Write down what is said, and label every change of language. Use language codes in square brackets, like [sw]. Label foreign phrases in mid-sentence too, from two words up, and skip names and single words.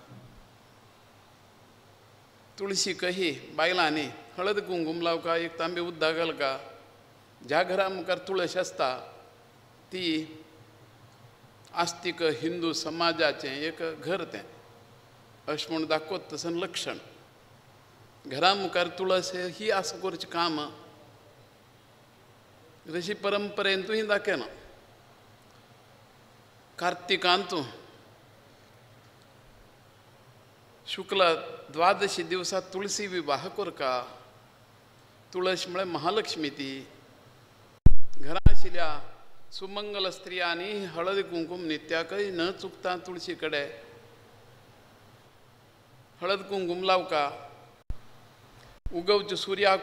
[kok] तुळशी कही बायलांनी हळद कुंकूम लावका एक तांबे उदक घालका ज्या घरा मुखार तुळस आसता ती आस्तिक हिंदू समाजाचें एक घर तें अशें म्हूण दाखोवत तसन लक्षण घरा मुखार तुळस ही आस करचें काम अशी परंपरेंतूय दाखयना कार्तिकांत शुक्ल द्वादशी दिवसा तुळसी विवाह करका तुळस म्हळ्यार महालक्ष्मी ती घरा आशिल्ल्या सुमंगल स्त्रियांनी हळद कुंकूम नित्याकय न चुकता तुळशी कडेन हळद कुंकूम लावका उगवच्या सुर्याक